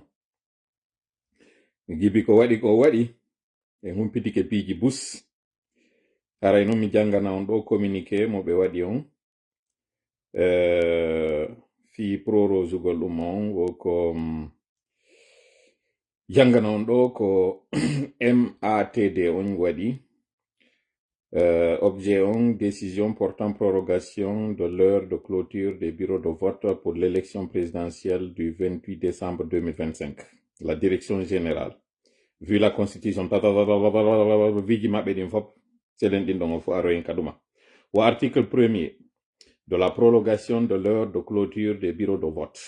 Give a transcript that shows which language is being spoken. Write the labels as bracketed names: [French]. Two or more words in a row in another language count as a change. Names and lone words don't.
[Fula] Mi gibi ko waɗi e humpitike piiji bus. Aray non mi jangana on ɗo communiqué mo ɓe waɗi on. Fi prorosugol ɗum on woko jangana on ɗo ko MATD on waɗi. [French] Objet on, décision portant prorogation de l'heure de clôture des bureaux de vote pour l'élection présidentielle du 28 décembre 2025. La direction générale. Vu la constitution, au article 1er de la prolongation de l'heure de clôture des bureaux de vote.